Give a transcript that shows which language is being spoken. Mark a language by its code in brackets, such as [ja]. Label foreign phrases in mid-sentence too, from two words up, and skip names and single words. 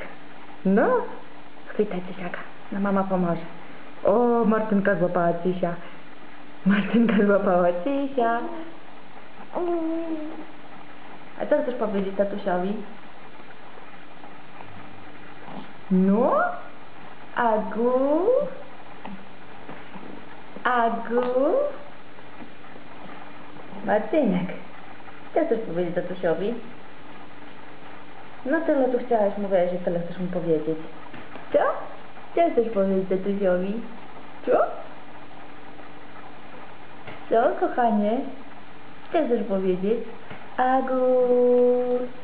[pl] No, chwytaj Tysiaka, no mama pomoże. O, Martynka złapała Tysia. Martynka złapała Tysia. A co chcesz powiedzieć tatusiowi? No? Agu? Agu? Martynek, co chcesz powiedzieć tatusiowi? No tyle tu chciałaś, mówiłaś, że tyle chcesz mu powiedzieć. Co? Co chcesz powiedzieć tatusiowi? Co? Co, kochanie? Co chcesz powiedzieć? Agu.